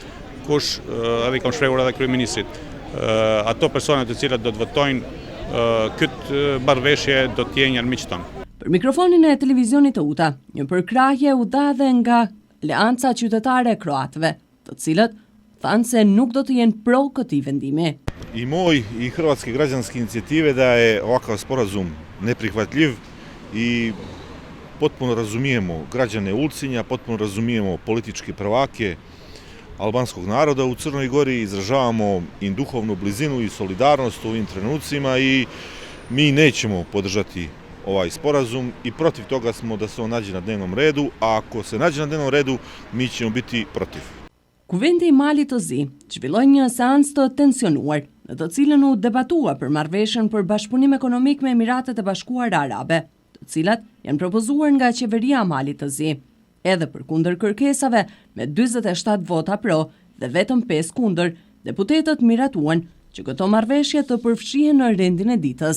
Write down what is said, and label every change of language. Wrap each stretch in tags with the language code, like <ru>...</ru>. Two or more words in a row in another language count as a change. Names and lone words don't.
<sq>Kush, edhe i kam shprehur edhe kryeministrit, ato personat të cilat do të votojnë këtë marrëveshje do të jenë armiq tonë. Për mikrofonin e televizionit të UTA, një përkrahje u dha dhe nga Leanca Qytetare e Kroatëve, të cilët thanë se nuk do të jenë pro këtij vendimi.</sq> <hr>I moj i Hrvatske građanske inicijative da je ovakav sporazum neprihvatljiv i potpuno razumijemo građane Ulcinja, potpuno razumijemo političke prvake albanskog naroda u Crnoj Gori, izražavamo im duhovnu blizinu i solidarnost u ovim trenucima i mi nećemo podržati ovaj sporazum i protiv toga smo da se on nađe na dnevnom redu, a ako se nađe na dnevnom redu, mi ćemo biti protiv.</hr> <sq>Kuvendi i Malit të Zi zhvilloi një seancë të tensionuar, në të cilën u debatua për marrëveshjen për bashkëpunim ekonomik me Emiratet e Bashkuara Arabe, të cilat janë propozuar nga qeveria e Malit të Zi. Edhe përkundër kërkesave, me 47 vota pro dhe vetëm 5 kundër, deputetët miratuan që këto marrëveshje të përfshihen në rendin e ditës.</sq>